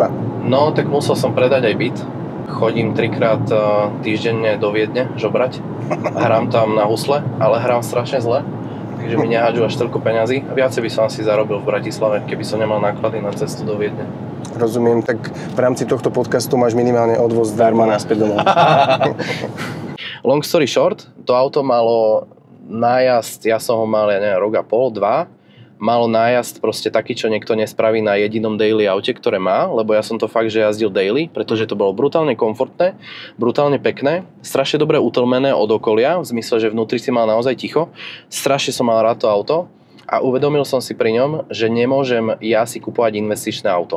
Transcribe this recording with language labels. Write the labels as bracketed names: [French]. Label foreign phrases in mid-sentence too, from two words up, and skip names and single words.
[Slovak] No, tak musel som predať aj byt. Chodím 3-krát týždenne do Viedne žobrať. Hrám tam na husle, ale hrám strašne zle. Takže mi nehádžu až toľko peňazí. Viacej by som asi zarobil v Bratislave, keby som nemal náklady na cestu do Viedne. Rozumiem, tak v rámci tohto podcastu máš minimálne odvoz zdarma naspäť domov. [English] Long story short, [Slovak] to auto malo nájazd, ja som ho mal, rok a pol, 2. Malo nájazd proste taký, čo niekto nespraví na jedinom daily aute, ktoré má, lebo ja som to fakt, že jazdil daily, pretože to bolo brutálne komfortné, brutálne pekné, strašne dobre utlmené od okolia, v zmysle, že vnútri si mal naozaj ticho, strašne som mal rád to auto a uvedomil som si pri ňom, že nemôžem ja si kupovať investičné auto.